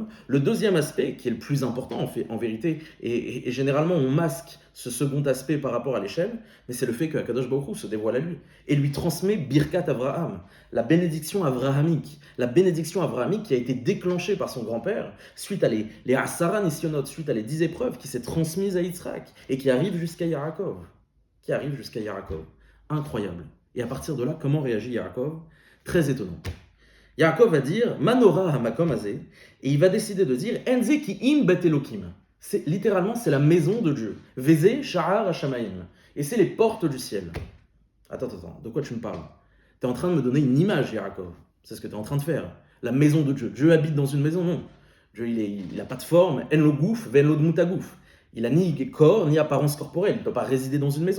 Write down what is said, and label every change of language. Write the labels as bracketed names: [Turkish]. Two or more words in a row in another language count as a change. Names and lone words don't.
[French] Le deuxième aspect, qui est le plus important en vérité, et généralement on masque ce second aspect par rapport à l'échelle, mais c'est le fait que Akadosh Baruch Hu se dévoile à lui et lui transmet [Hebrew] ברכת אברהם, [French] la bénédiction avrahamique qui a été déclenchée par son grand-père suite à les [Hebrew] עשרה ניסיונות, [French] suite à les 10 épreuves qui s'est transmise à Yitzhak et qui arrive jusqu'à Yaakov. Incroyable. Et à partir de là, comment réagit Yaakov? Très étonnant. Yaakov va dire [Hebrew] מה נורא המקום הזה, [French] et il va décider de dire [Hebrew] אין זה כי אם בית אלוקים. [French] Littéralement, c'est la maison de Dieu. [Hebrew] וזה שער השמים. [French] Et c'est les portes du ciel. Attends, de quoi tu me parles? Tu es en train de me donner une image, Yaakov. C'est ce que tu es en train de faire. La maison de Dieu. Dieu habite dans une maison? Non. Dieu, il n'a pas de forme. [Hebrew] אין לו גוף ואין לו דמות הגוף. [French] Il n'a ni corps, ni apparence corporelle. Il ne peut pas résider dans une maison.